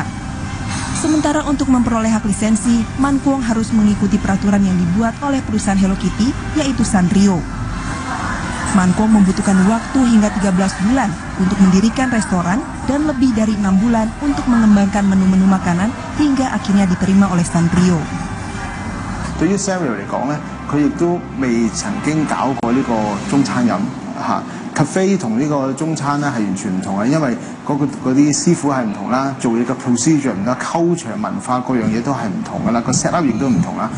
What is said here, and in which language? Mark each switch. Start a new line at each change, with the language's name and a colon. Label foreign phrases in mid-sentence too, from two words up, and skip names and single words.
Indonesian: Sementara untuk memperoleh hak lisensi, Man Kuong harus mengikuti peraturan yang dibuat oleh perusahaan Hello Kitty, yaitu Sanrio. Man Kuong membutuhkan waktu hingga 13 bulan untuk mendirikan restoran dan lebih dari 6 bulan untuk mengembangkan menu-menu makanan hingga akhirnya diterima oleh Sanrio.
Cantonese: 對於 Sanrio 嚟講咧，佢亦都未曾經搞過呢個中餐飲嚇。cafe 同呢個中餐咧係完全唔同嘅，因為嗰啲師傅係唔同啦，做嘢嘅 procedure 唔同，溝場文化各樣嘢都係唔同噶啦，個
English: set up
Cantonese: 亦都唔同啦。